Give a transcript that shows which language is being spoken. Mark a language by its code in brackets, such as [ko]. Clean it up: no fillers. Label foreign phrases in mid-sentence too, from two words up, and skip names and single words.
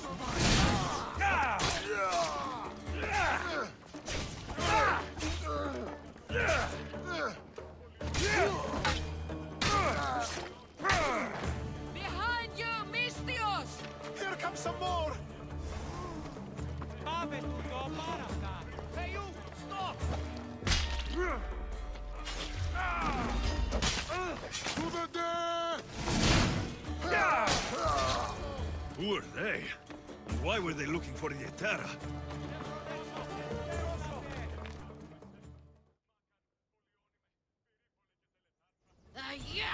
[en] Behind you, Misthios! Here comes some more! [el] Πάμε το πάρα αυτά. [en] Hey you, stop! To the death! Who are they? And why were they looking for the Etera? Yeah!